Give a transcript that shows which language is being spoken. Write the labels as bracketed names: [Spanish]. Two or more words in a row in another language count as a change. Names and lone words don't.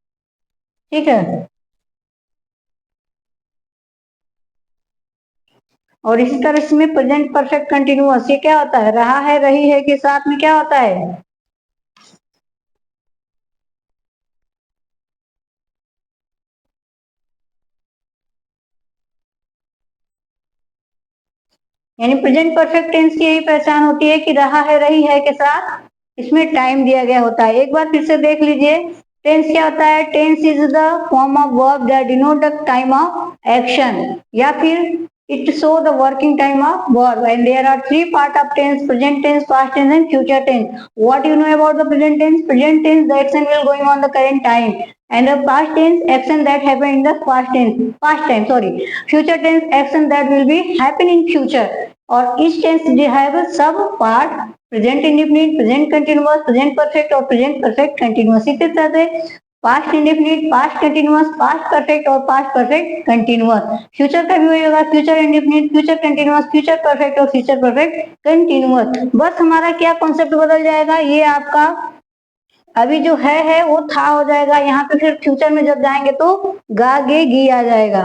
[Hindi] ठीक है, और इसी तरह इसमें [English] present perfect continuous, [Hindi] ये क्या होता है, रहा है रही है के साथ में क्या होता है, यानी [English] present perfect tense [Hindi] की यही पहचान होती है कि रहा है रही है के साथ इसमें टाइम दिया गया होता है। एक बार फिर से देख लीजिए, टेंस क्या होता है, [English] tense is the form of verb that denote the time of action, [Hindi] या फिर [English] it show the working time of verb, and there are three part of tense: present tense, past tense and future tense. What you know about the present tense? Present tense, the action will going on the current time, and the past tense, action that happen in the past time, sorry. Future tense, action that will be happen in future. और each tense they have a sub part: present indefinite, present continuous, present perfect और present perfect continuous। इसी तरह से past indefinite, past continuous, past perfect और past perfect continuous। [Hindi] फ्यूचर का भी वही होगा, [English] future indefinite, future continuous, future perfect और future perfect continuous। [Hindi] बस हमारा क्या कॉन्सेप्ट बदल जाएगा, ये आपका अभी जो है वो था हो जाएगा, यहाँ पे फिर फ्यूचर में जब जाएंगे तो गा गे गी आ जाएगा।